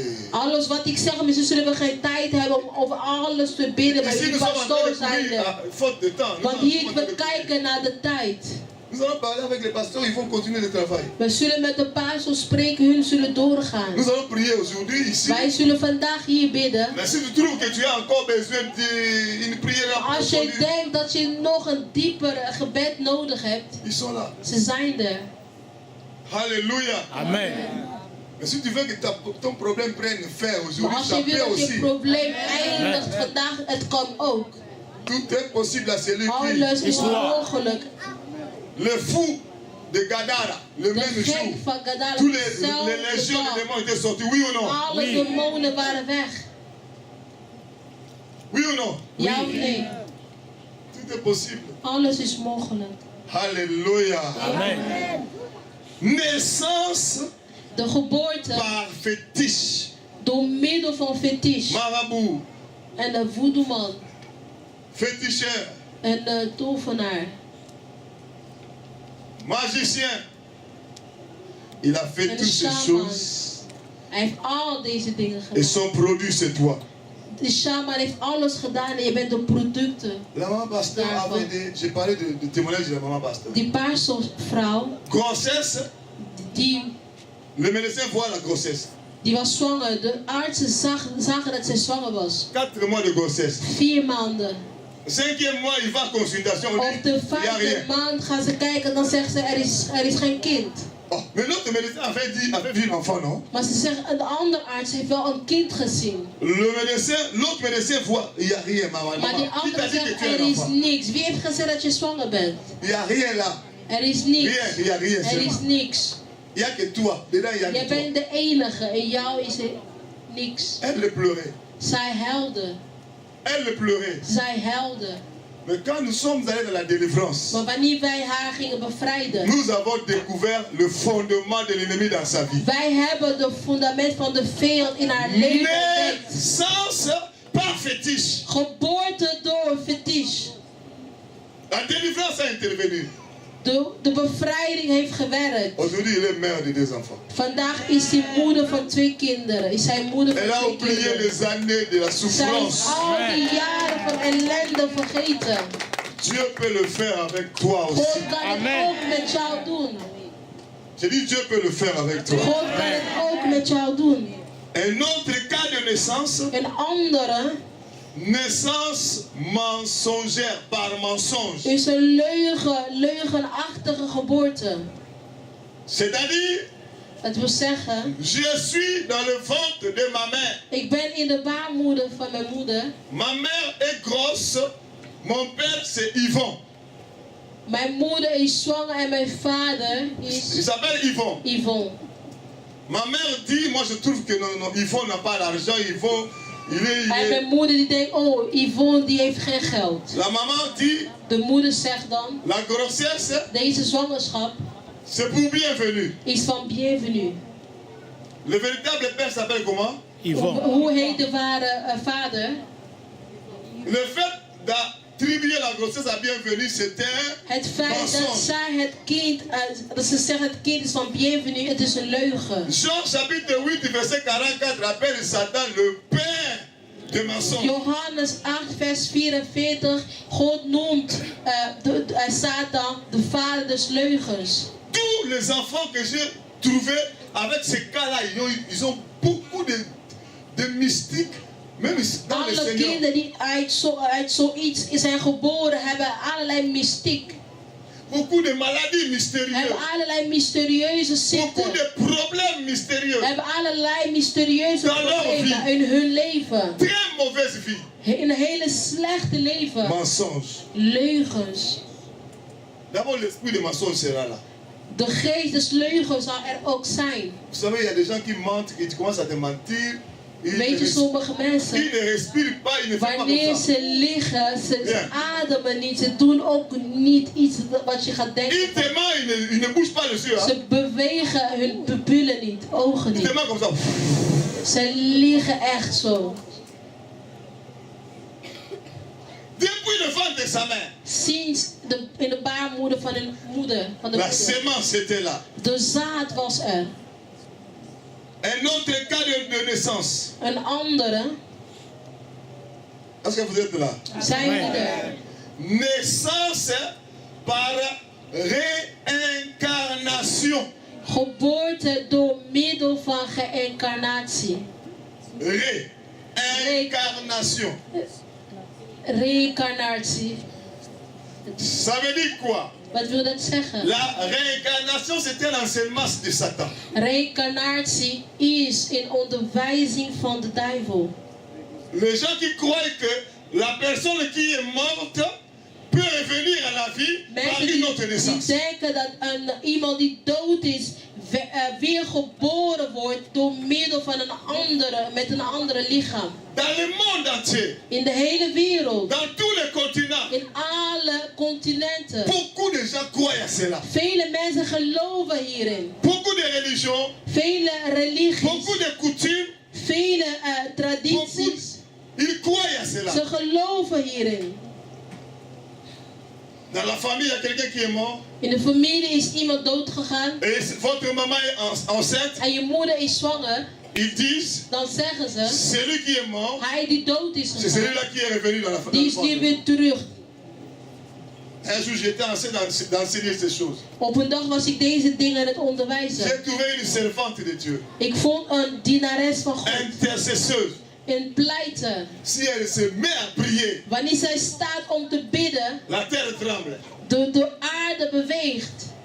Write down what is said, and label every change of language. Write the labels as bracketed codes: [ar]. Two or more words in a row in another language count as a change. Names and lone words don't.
[nl] Alles wat ik zeg, misschien zullen we geen tijd hebben om over alles te bidden. Maar [fr] Ici, [nl] die [fr] nous sommes en train [nl] pastoor [fr] de [nl] zijn [fr] prier, [nl] er. [fr] faute de temps. [nl] Want hier, we kijken naar de tijd. [fr] Nous allons parler avec les pasteurs, ils vont continuer le travail. [nl] We zullen met de pastoor spreken, hun zullen doorgaan. [fr] Nous allons prier aujourd'hui ici. [nl] Wij zullen vandaag hier bidden. [fr] Mais si tu trouves que tu as encore besoin d'une prière [nl] Als je [fr] approfondie, [nl] denkt dat je nog een dieper gebed nodig hebt, [fr] ils sont là. [nl] ze zijn er. [fr] Alléluia. [nl] Amen. [fr] Mais si tu veux que ton problème prenne fin [nl] Maar [fr] aujourd'hui, [nl] als [fr] ça [nl] je wil [fr] peut [nl] dat je [fr] aussi. [nl] probleem eindigt vandaag, het kan ook. [fr] Tout est possible à celui [nl] Alles [fr] qui... [nl] is mogelijk. [fr] Le fou de Gadara, le [nl] De [fr] même [nl] gek [fr] jour, [nl] van Gadara, [fr] tous les légions de [nl] dezelfde [fr] démons étaient sortis, oui ou non? [nl] dag. Alle demonen waren weg. [fr] Oui ou non? [nl] Ja of nee? [fr] Tout est possible. [nl] Alles is mogelijk. [fr] Alléluia. [nl] Amen. [fr] Naissance [nl] De geboorte [fr] par fétiche. [nl] door middel van fetish. [fr] Marabout, [nl] En de voedelman. [fr] féticheur, [nl] En de tovenaar. [fr] magicien. Il a fait [nl] En de [fr] toutes ces [nl] shaman. [fr] choses [nl] Hij heeft al deze dingen [fr] Et [nl] gedaan. [fr] son produit, c'est toi. [nl] De shaman heeft alles gedaan en je bent de producten. [fr] La maman pasteur avait dit, j'ai parlé de témoignage de la maman pasteur. [nl] Die paarse vrouw, [fr] Grossesse, [nl] die [fr] le médecin voit la grossesse. [nl] was zwanger. De artsen zagen dat zij zwanger was. [fr] 4 mois de grossesse. [nl] 4 maanden. [fr] 5e mois, il va à consultation. On [nl] Op [fr] dit, [nl] de [fr] il n'y a [nl] 5e [fr] rien. [nl] maand gaan ze kijken en dan zeggen ze er is geen kind. [fr] Oh, mais l'autre médecin avait vu l'enfant, non? [nl] Maar ze zeggen, een andere arts heeft wel een kind gezien. [fr] L'autre médecin voit, il n'y a rien, maman. [nl] Maar die [fr] Qui t'a [nl] andere [fr] dit que [nl] zegt, [fr] tu es [nl] er [fr] un [nl] is [fr] enfant? [nl] niks. Wie heeft gezegd dat je zwanger bent? [fr] Il n'y a rien là. [nl] Er is niks. [fr] Rien, il n'y a rien. [nl] Er is niks. [fr] Il n'y a que toi. Dedans, il n'y a [nl] Jij [fr] que toi. [nl] bent de enige. In jou is er niks. [fr] Elle pleurait. [nl] Zij huilde. [fr] Elle pleurait. [nl] Zij huilde. [fr] Mais quand nous sommes allés dans la délivrance, [nl] Maar wanneer wij haar gingen bevrijden. [fr] nous avons découvert le fondement de l'ennemi dans sa vie. [nl] Wij hebben het fundament van de vijand in haar leven ontdekt. [fr] Naissance par fétiche. [nl] Geboorte door een fetish. [fr] La délivrance a intervenu. [nl] De bevrijding heeft gewerkt. [fr] Aujourd'hui, il est mère de 2 enfants. [nl] Vandaag is hij moeder van 2 kinderen. Is hij moeder [fr] Elle a [nl] van 2 [fr] oublié [nl] kinderen. [fr] les années de la [nl] Zij [fr] souffrance. [nl] is al die jaren van ellende vergeten. [fr] Dieu peut le faire avec toi [nl] God [fr] aussi. [nl] kan [fr] Amen. [nl] het ook met jou doen. [fr] J'ai dit Dieu peut le faire avec toi. [nl] God kan het ook met jou doen. [fr] Un autre cas de naissance, [nl] Een andere [fr] naissance mensongère par mensonge. [nl] is een leugenachtige geboorte. [fr] C'est-à-dire, [nl] Dat wil zeggen, [fr] je suis dans le ventre de ma mère. [nl] ik ben in de baarmoeder van mijn moeder. [fr] Ma mère est grosse, mon père c'est Yvon. [nl] Mijn moeder is zwanger en mijn vader [fr] Il [nl] is [fr] s'appelle Yvon. [nl] Yvonne. [fr] Ma mère dit, moi je trouve que non, Yvon n'a pas d'argent, Yvon, [nl] En mijn moeder die denkt, oh, Yvonne die heeft geen geld. [fr] La maman dit, [nl] De moeder zegt dan, [fr] la grossesse, [nl] deze zwangerschap [fr] c'est pour bienvenue. [nl] is van bienvenue. [fr] Le véritable père s'appelle comment? [nl] Yvonne. Hoe heet de ware vader? [fr] Le fait d'attribuer la grossesse à bienvenue, c'était [nl] Het feit dat zij het kind, dat ze zeggen het kind is van bienvenue, het is een leugen. [fr] Jean chapitre 8 verset 44 appelle Satan le père de mensonges. [nl] Johannes 8 vers 44, God noemt Satan de vader des leugens. [fr] Tous les enfants que j'ai trouvés avec ces cas-là, ils ont beaucoup de mystique, même dans le [nl] Alle [fr] Seigneur. [nl] kinderen die uit zoiets zijn geboren hebben allerlei mystiek. [fr] Beaucoup de maladies mystérieuses. [nl] Hebben allerlei mysterieuze [fr] Beaucoup [nl] ziekten. [fr] de problèmes mystérieux. [nl] Hebben allerlei mysterieuze [fr] Dans leur [nl] problemen [fr] vie. [nl] in hun leven. [fr] Très mauvaise vie. [nl] In een hele slechte leven. [fr] Mensonge. [nl] Leugens. [fr] D'abord, l'esprit de mensonge sera là. [nl] De geest des leugens zal er ook zijn. [fr] Vous savez, il y a des gens qui mentent, qui commencent à te mentir. [nl] Weet je, sommige mensen, [fr] Ils ne respirent pas, ils ne font pas [nl] wanneer [fr] comme ça. [nl] ze liggen, ze Ja. ademen niet, ze doen ook niet iets wat je gaat denken. [fr] Ils te mentent, ils ne bougent pas les yeux. Hein. [nl] Ze bewegen hun pupillen niet, ogen [fr] Ils te [nl] niet. [fr] mentent comme ça. [nl] Ze liggen echt zo. [fr] Depuis le ventre de sa mère, [nl] Sinds in de baarmoeder van hun moeder. Van de [fr] la [nl] moeder. [fr] sémence était là. [nl] De zaad was er. [fr] Un autre cas de naissance. [nl] Een andere, [fr] Est-ce que vous êtes là? [nl] zijn die er. [fr] Naissance par réincarnation. [nl] Geboorte door middel van geïncarnatie. [fr] Réincarnation. [nl] Reïncarnatie. [fr] Ça veut dire quoi? [nl] Wat wil dat zeggen? [fr] La réincarnation, c'est un enseignement de Satan. [nl] Reïncarnatie is een onderwijzing van de duivel. [fr] Les gens qui croient que la personne qui est morte peut revenir à la vie par [nl] Mensen [fr] une autre [nl] die [fr] naissance. [nl] denken dat iemand die dood is weer geboren wordt door middel van een andere, met een andere lichaam. [fr] Dans le monde entier, [nl] In de hele wereld. [fr] dans tous les continents, [nl] In alle continenten. [fr] beaucoup de gens croient à cela. [nl] Vele mensen geloven hierin. [fr] Beaucoup de religions, [nl] Vele religies. [fr] beaucoup de coutumes, [nl] Vele tradities. [fr] ils croient à cela. [nl] Ze geloven hierin. [fr] Dans la famille, il y a quelqu'un qui est mort. [nl] In de familie is iemand doodgegaan. [fr] Et votre maman est enceinte. [nl] En je moeder is zwanger. [fr] Ils disent, [nl] dan zeggen ze, [fr] celui qui est mort, [nl] hij die dood is [fr] c'est [nl] gegaan, [fr] celui-là qui est revenu dans la [nl] die is hier weer terug. [fr] Un jour, j'étais en train d'enseigner ces choses. [nl] Op een dag was ik deze dingen aan het onderwijzen. [fr] J'ai trouvé une servante de Dieu, [nl] Ik vond een dienares van God, [fr] intercesseuse. [nl] een pleiter. [fr] Si elle se met à prier, [nl] Wanneer zij staat om te bidden, [fr] la terre tremble. [nl] de aarde beweegt.